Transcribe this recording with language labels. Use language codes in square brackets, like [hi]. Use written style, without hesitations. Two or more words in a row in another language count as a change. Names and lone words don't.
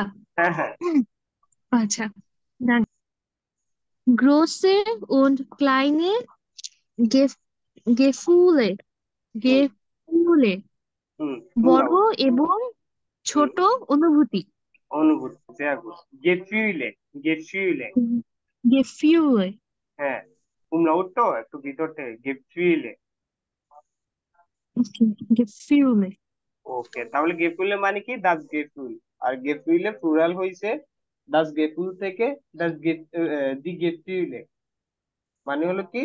[bn] হ্যাঁ হ্যাঁ। [de] হুম, আচ্ছা। গ্রোসে und kleine Gef- Gefühle, হুম Gefühle, [bn] হুম, শুনলাম। বড় এবং হুম, ছোট অনুভূতি। অনুভূতি, [de] sehr gut. Gefühle, Gefühle। Gefühle, [bn] হ্যাঁ, umlaut তো একটু ভিতর থেকে, [de] Gefühle। okay, Gefühle। [bn] ওকে, তাহলে গেফুলে মানে কি? [de] das Gefühl. [bn] আর গেফুইলে প্লুরাল হইছে [de] das Gefühl [bn] থেকে [de] das Gef, die Gefühle [bn] মানে হলো কি?